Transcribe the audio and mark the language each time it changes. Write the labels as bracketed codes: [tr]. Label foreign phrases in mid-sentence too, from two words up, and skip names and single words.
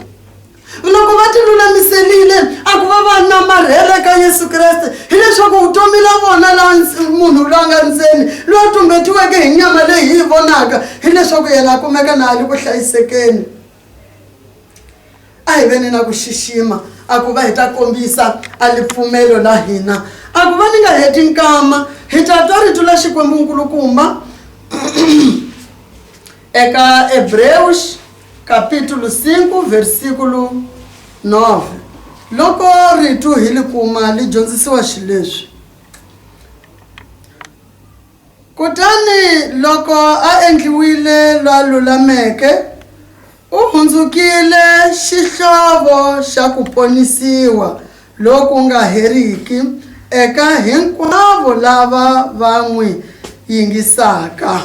[ts] Loko va ti lulamiserile a ku va namarhela ka Yesu Kreste hileswaku vutomi la vona la munhu loyi a nga ndzeni loyi a tumbetiweke hi nyama leyi hi vonaka hileswaku yena a kumeka na ali ku hlayisekeni. A hi veni na ku xixima a ku va hi ta kombisa a lipfumelo la hina. A ku va ni nga heti nkama hi ta twa rito la Xikwembu-nkulukumba eka Hebreus [pt] capítulo 5 versículo 9. [ts] Loko rito hi li kuma li dyondzisiwa xileswi: kutani loko a endliwile lwa lulameke u hundzukile xihlovo xa ku ponisiwa loku nga heriki eka hinkwavo lava va n'wi yingisaka.